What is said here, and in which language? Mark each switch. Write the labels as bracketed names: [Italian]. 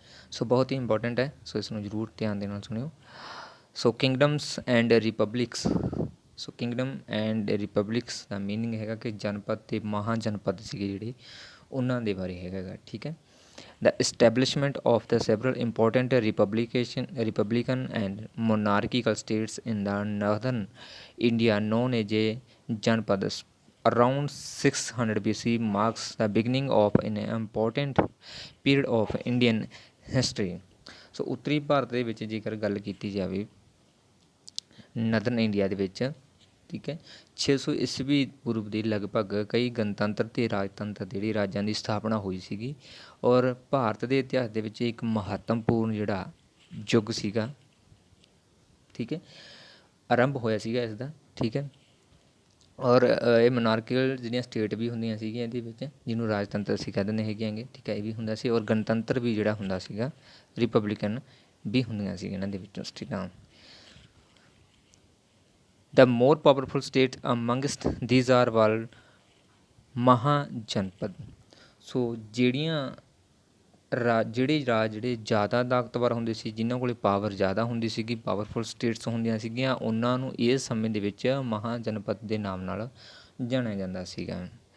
[Punjabi] ਸੋ ਬਹੁਤ ਹੀ ਇੰਪੋਰਟੈਂਟ ਹੈ, ਸੋ ਇਸ ਨੂੰ ਜ਼ਰੂਰ ਧਿਆਨ ਦੇ ਨਾਲ ਸੁਣਿਓ। ਸੋ [English] Kingdoms and republics. [Punjabi] So Kingdom and Republics ਦਾ meaning ਹੈਗਾ ਕਿ ਜਨਪਦ ਅਤੇ ਮਹਾਜਨਪਦ ਸੀਗੇ ਜਿਹੜੇ ਉਹਨਾਂ ਦੇ ਬਾਰੇ ਹੈਗਾ। ਠੀਕ ਹੈ। [English] The establishment of the several important republican and monarchical states in the northern India known as a Janpadas around 600 BC marks the beginning of an important period of Indian history। [Punjabi] ਸੋ ਉੱਤਰੀ ਭਾਰਤ ਦੇ ਵਿੱਚ ਜੇਕਰ ਗੱਲ ਕੀਤੀ ਜਾਵੇ ਨਦਰਨ ਇੰਡੀਆ ਦੇ ਵਿੱਚ, ਠੀਕ ਹੈ, 600 ਈਸਵੀ ਪੂਰਵ ਦੇ ਲਗਭਗ ਕਈ ਗਣਤੰਤਰ ਅਤੇ ਰਾਜਤੰਤਰ ਜਿਹੜੀ ਰਾਜਾਂ ਦੀ ਸਥਾਪਨਾ ਹੋਈ ਸੀਗੀ। ਔਰ ਭਾਰਤ ਦੇ ਇਤਿਹਾਸ ਦੇ ਵਿੱਚ ਇੱਕ ਮਹੱਤਵਪੂਰਨ ਜਿਹੜਾ ਯੁੱਗ ਸੀਗਾ, ਠੀਕ ਹੈ, ਆਰੰਭ ਹੋਇਆ ਸੀਗਾ ਇਸ ਦਾ। ਠੀਕ ਹੈ। ਔਰ ਇਹ ਮੋਨਾਰਕੀਕਲ ਜਿਹੜੀਆਂ ਸਟੇਟ ਵੀ ਹੁੰਦੀਆਂ ਸੀਗੀਆਂ ਇਹਦੇ ਵਿੱਚ, ਜਿਹਨੂੰ ਰਾਜਤੰਤਰ ਅਸੀਂ ਕਹਿ ਦਿੰਦੇ ਹੈਗੇ। ਠੀਕ ਹੈ, ਇਹ ਵੀ ਹੁੰਦਾ ਸੀ। ਔਰ ਗਣਤੰਤਰ ਵੀ ਜਿਹੜਾ ਹੁੰਦਾ ਸੀਗਾ, ਰਿਪਬਲਿਕਨ ਵੀ ਹੁੰਦੀਆਂ ਸੀਗੀਆਂ ਇਹਨਾਂ ਦੇ ਵਿੱਚੋਂ ਸਟੇਟਾਂ। [English] The more powerful state amongst these are called Mahajanapada. [Punjabi] ਸੋ ਜਿਹੜੇ ਰਾਜ ਜਿਹੜੇ ਜ਼ਿਆਦਾ ਤਾਕਤਵਰ ਹੁੰਦੇ ਸੀ, ਜਿਨ੍ਹਾਂ ਕੋਲ ਪਾਵਰ ਜ਼ਿਆਦਾ ਹੁੰਦੀ ਸੀਗੀ, ਪਾਵਰਫੁਲ ਸਟੇਟਸ ਹੁੰਦੀਆਂ ਸੀਗੀਆਂ, ਉਹਨਾਂ ਨੂੰ ਇਸ ਸਮੇਂ ਦੇ ਵਿੱਚ ਮਹਾਜਨਪਦ ਦੇ ਨਾਮ ਨਾਲ ਜਾਣਿਆ ਜਾਂਦਾ ਸੀਗਾ।